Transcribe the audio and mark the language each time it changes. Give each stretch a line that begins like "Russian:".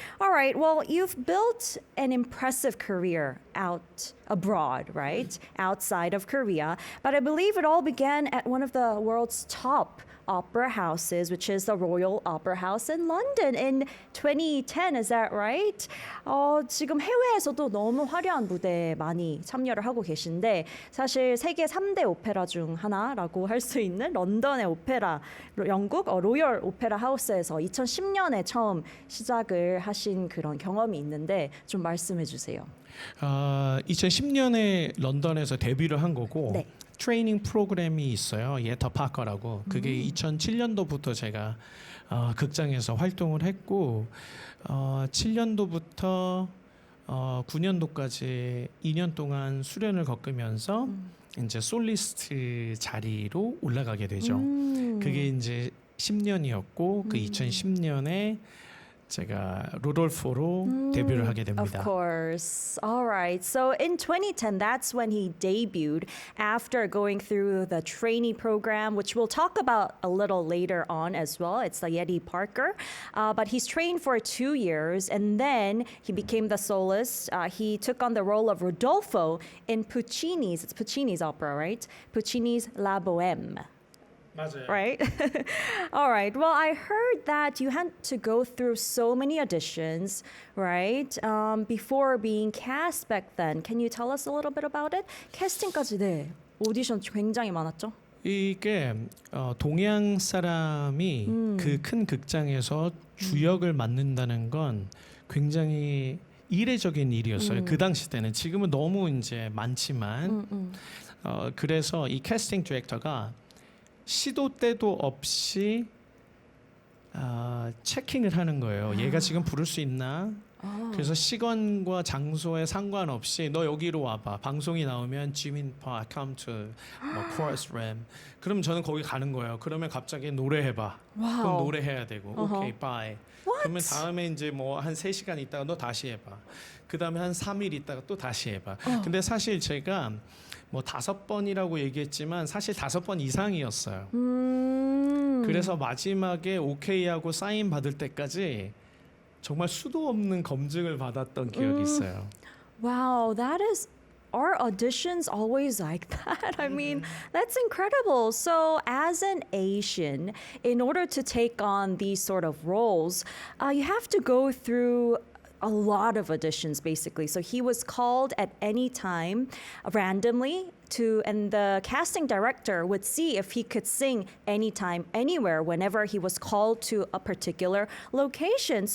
English: All right, well, you've built an impressive career out abroad, right? Outside of Korea. But I believe it all began at one of the world's top opera houses, which is the Royal Opera House in London in 2010. Is that right?
Korean: 지금 해외에서도 너무 화려한 무대에 많이 참여를 하고 계신데 사실 세계 3대 오페라 중 하나라고 할 수 있는 런던의 오페라, 영국 로열 오페라 하우스에서 2010년에 처음 시작을 하신 그런 경험이 있는데 좀 말씀해 주세요. 2010년에 런던에서 데뷔를 한 거고 네. 트레이닝 프로그램이 있어요. 예터 파커라고. 그게 2007년도부터 제가 극장에서 활동을 했고 7년도부터 9년도까지 2년 동안 수련을 겪으면서 이제 솔리스트 자리로 올라가게 되죠. 그게 이제 10년이었고 그 2010년에 제가 로돌포로 데뷔를 하게
English: Of
Korean: 됩니다.
English: course. All right. So in 2010, that's when he debuted after going through the trainee program, which we'll talk about a little later on as well. It's the Yeti Parker. But he's trained for 2 years and then he became the soloist. He took on the role of Rodolfo in it's Puccini's opera, right? Puccini's La Bohème.
Korean: 맞아요.
English: Right? All right. Well, I heard that you had to go through so many auditions, right? Before being cast back then. Can you tell us a little bit about it?
Korean: 캐스팅까지 네. 오디션 굉장히 많았죠? 이게 동양 사람이 그 큰 극장에서 주역을 맡는다는 건 굉장히 이례적인 일이었어요. 그 당시 때는 지금은 너무 이제 많지만 그래서 이 캐스팅 디렉터가 시도 때도 없이 체킹을 하는 거예요. 얘가 지금 부를 수 있나? 그래서 시간과 장소에 상관없이 너 여기로 와봐. 방송이 나오면 지민 파
English: come to
Korean: 뭐 chorus ram. 그럼 저는 거기 가는 거예요. 그러면 갑자기 노래해봐. 그럼 노래해야 되고 오케이 바이. 그러면 다음에 이제 뭐 한 3시간 있다가 너 다시 해봐. 그 다음에 한 3일 있다가 또 다시 해봐. 근데 사실 제가 뭐 5번이라고 얘기했지만 사실 5번 이상이었어요. 그래서 마지막에 오케이하고 사인 받을 때까지 정말 수도 없는 검증을 받았던 기억이 있어요.
English: Wow, are auditions always like that? I mean, that's incredible. So, as an Asian, in order to take on these sort of roles, you have to go through a lot of auditions basically. So he was called at any time randomly and the casting director would see if he could sing anytime, anywhere, whenever he was called to a particular location.